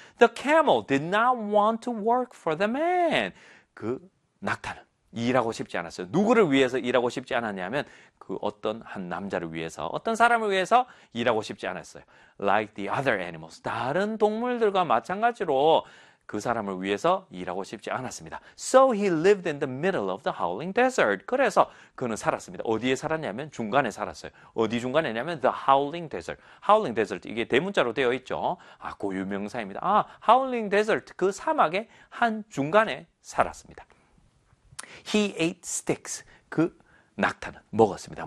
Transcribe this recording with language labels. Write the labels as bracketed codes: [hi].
[en] The camel did not want to work for the man. [ko] 그 낙타는 일하고 싶지 않았어요. 누구를 위해서 일하고 싶지 않았냐면 그 어떤 한 남자를 위해서, 어떤 사람을 위해서 일하고 싶지 않았어요. [en] Like the other animals. [ko] 다른 동물들과 마찬가지로 그 사람을 위해서 일하고 싶지 않았습니다. [en] So he lived in the middle of the howling desert. [ko] 그래서 그는 살았습니다. 어디에 살았냐면 중간에 살았어요. 어디 중간에냐면 [en] the howling desert. Howling desert [ko] 이게 대문자로 되어 있죠. 아, 고유명사입니다. 아, [en] howling desert [ko] 그 사막의 한 중간에 살았습니다. [en] He ate sticks. [ko] 그 낙타는 먹었습니다.